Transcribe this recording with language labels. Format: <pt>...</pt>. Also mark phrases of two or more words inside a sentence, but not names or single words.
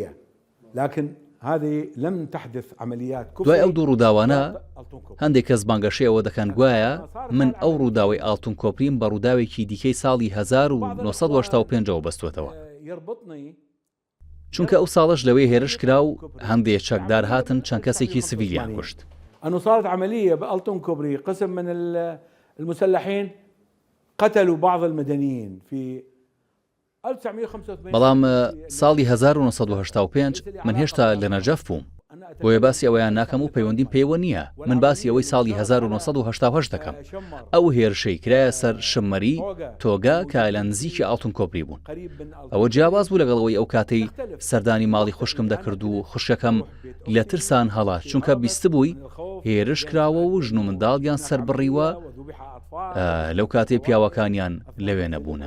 <ckb>دوای ئەو دوو ڕووداوانە هەندێک کەس بانگەشەی ئەوە دەکەن گوایە من ئەو ڕووداوی ئاڵتون کۆپریم بە ڕووداوێکی دیکەی ساڵی 1985 بەستوێتەوە، چونکە ئەو ساڵش لەوەی هێرش کرا و هەندێک چەکدار هاتن چەند کەسێکی سڤیلیان کوشت.</ckb> <ar>أنه صارت عملية بألتون كوبري، قسم من المسلحين قتلوا بعض المدنيين في 1985.</ar> <ckb>بەڵام ساڵی 1985 من هێشتا لە نەجەف بووم، بۆیە باسی ئەوەیان ناکەم و پەیوەندیم پێوە نییە، من باسی ئەوەی ساڵی 1988 دەکەم. ئەو هێرشەی کرایە سەر شممەری تۆگا کە لە نزیکی ئاڵتون کۆپری بوون. ئەوە جیاواز بوو لەگەڵەوەی ئەو کاتەی سەردانی ماڵی خوشکم دەکرد و خوشکەکەم لە ترسان هەڵات، چونکە بیست بووی هێرش کراوە و ژن و منداڵیان سەر بڕیوە، لەو کاتێ پیاوەکانیان لەوێ نەبوونە.</ckb>